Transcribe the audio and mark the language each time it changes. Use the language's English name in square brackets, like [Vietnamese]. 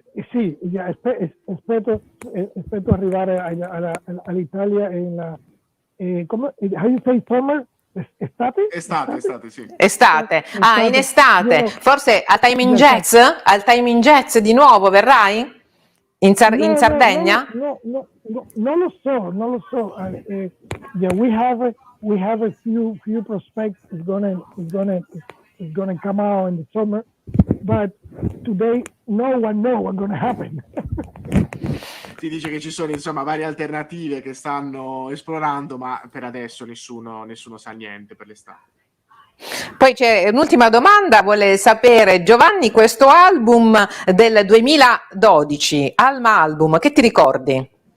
[Italian] Sì, aspetto arrivare all'Italia come, [English] how you say summer? [Italian] Estate, sì. Estate. In estate. Forse al Timing Jazz? Al Timing Jazz di nuovo verrai? In Sardegna? No, non lo so. [English] Yeah, we have a few prospects. It's gonna come out in the summer, but today no one knows what's gonna happen. [Italian] Si dice che ci sono insomma varie alternative che stanno esplorando, ma per adesso nessuno sa niente per l'estate. Poi c'è un'ultima domanda, vuole sapere Giovanni, questo album del 2012, Alma Album, che ti ricordi?